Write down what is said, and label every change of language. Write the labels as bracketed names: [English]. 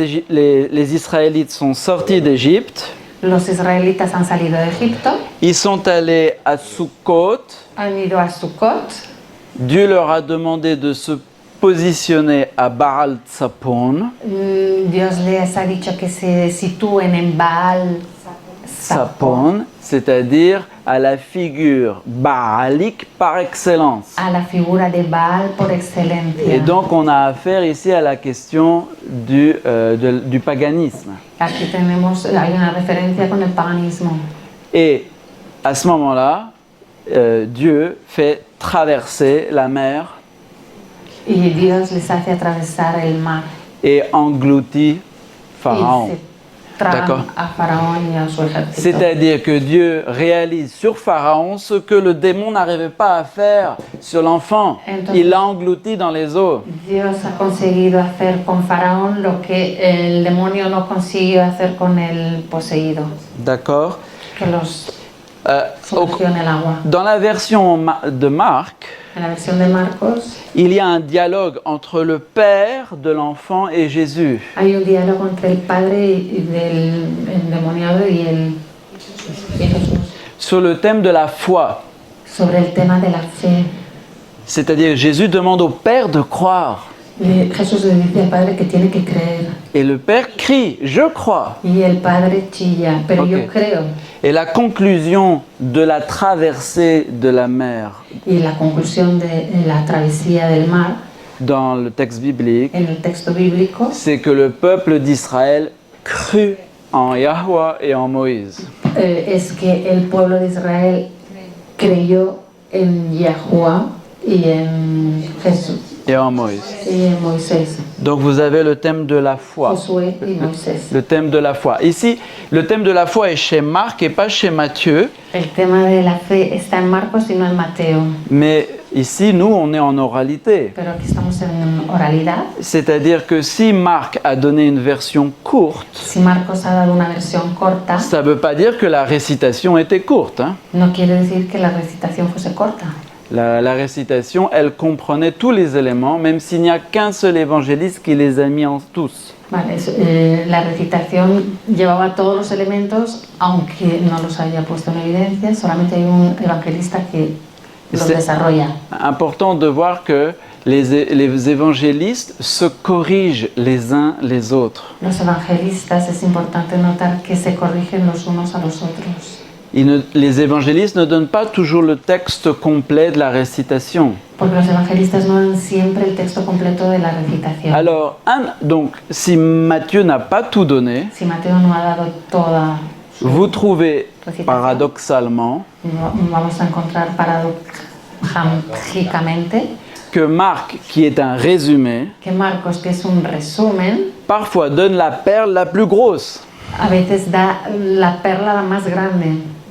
[French] Les Israélites sont sortis d'Égypte. [Spanish] Los israelitas han salido de Egipto, [French] Ils sont allés à Sukkot. [Spanish] han ido a Sukkot. [French] Dieu leur a demandé de se positionner à Baal Tzapon. [Spanish] Dios les ha dicho que se sitúen en Baal Tzapon, [French] C'est-à-dire à la figure baalique par excellence. [Spanish] a la figura de Baal por excelencia. [French] Et donc on a affaire ici à la question du paganisme. [Spanish] Aquí hay una referencia con el paganismo. [French] Et à ce moment-là, Dieu fait traverser la mer [Spanish] Y Dios les hace atravesar el mar [French] et engloutit [Spanish] y [French] Pharaon. [Spanish] se tragan [French] D'accord. [Spanish] a Faraón y a su ejército. [French] C'est-à-dire que Dieu réalise sur Pharaon ce que le démon n'arrivait pas à faire sur l'enfant. Il l'a englouti dans les eaux. [Spanish] Dios ha conseguido hacer con Faraón lo que el demonio no consiguió hacer con el poseído, [French] D'accord. [Spanish] que los [French] Au- [Spanish] sumergió en el agua. [French] Dans la version de Marc, [Spanish] En la versión de Marcos [French] il y a un dialogue entre le père de l'enfant et Jésus. [Spanish] hay un diálogo entre el padre y del endemoniado y Jesús [French] Sur le thème de la foi. [Spanish] sobre el tema de la fe. [French] C'est-à-dire Jésus demande au père de croire. [Spanish] Jesús le dice al padre que tiene que creer [French] Et le père crie, je crois. [Spanish] y el padre chilla, pero Ok. yo creo. [French] Et la conclusion de la traversée de la mer [Spanish] Y la conclusión de la travesía del mar [French] dans le texte biblique, [Spanish] en el texto bíblico [French] c'est que le peuple d'Israël crut en Yahweh et en Moïse. [Spanish] es que el pueblo de Israel creyó en Yahuwah y en Jesús [French] Et en Moïse. [Spanish] y en Moisés, [French] Donc vous avez le thème de la foi. [Spanish] Josué y Moisés. [French] Le thème de la foi. Ici, le thème de la foi est chez Marc et pas chez Matthieu. [Spanish] El tema de la fe está en Marcos y no en Mateo, [French] Mais ici, nous, on est en oralité. [Spanish] pero aquí estamos en oralidad. [French] C'est-à-dire que si Marc a donné une version courte, [Spanish] Si Marcos ha dado una versión corta, [French] ça ne veut pas dire que la récitation était courte. Hein. [Spanish] no quiere decir que la recitación fuese corta. [French] La récitation, elle comprenait tous les éléments, même s'il n'y a qu'un seul évangéliste qui les a mis en tous. [Spanish] Vale, la recitación llevaba todos los elementos, aunque no los haya puesto en evidencia, solamente hay un evangelista que los desarrolla. [French] Important de voir que les évangélistes se corrigent les uns les autres. [Spanish] Los evangelistas, es importante notar que se corrigen los unos a los otros. [French] Les évangélistes ne donnent pas toujours le texte complet de la récitation. [Spanish] Porque los evangelistas no dan siempre el texto completo de la recitación. [French] Alors, donc, si Matthieu n'a pas tout donné, [Spanish] Si Mateo no ha dado toda su [French] vous trouvez [Spanish] recitación, [French] paradoxalement [Spanish] vamos a encontrar paradójicamente [French] que Marc, qui est un résumé, [Spanish] que Marcos, que es un resumen, [French] parfois donne la perle la plus grosse. [Spanish] a veces da la perla la más grande.